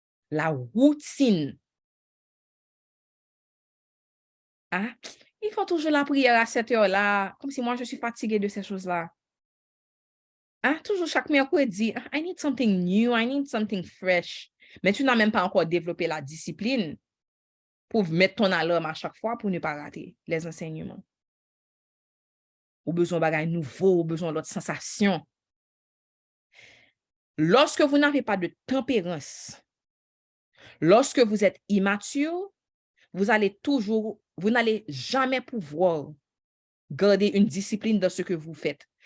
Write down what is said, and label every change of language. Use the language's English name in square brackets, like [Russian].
[French] La routine. Hein? Ils font toujours la prière à cette heure-là, comme si moi je suis fatiguée de ces choses-là. Hein? Toujours chaque mercredi, [English] I need something new, I need something fresh. [French] Mais tu n'as même pas encore développé la discipline pour mettre ton alarme à chaque fois pour ne pas rater les enseignements. Ou besoin de bagages nouveaux, ou besoin d'autres sensations. Lorsque vous n'avez pas de tempérance, lorsque vous êtes immature, vous n'allez jamais pouvoir garder une discipline dans ce que vous faites.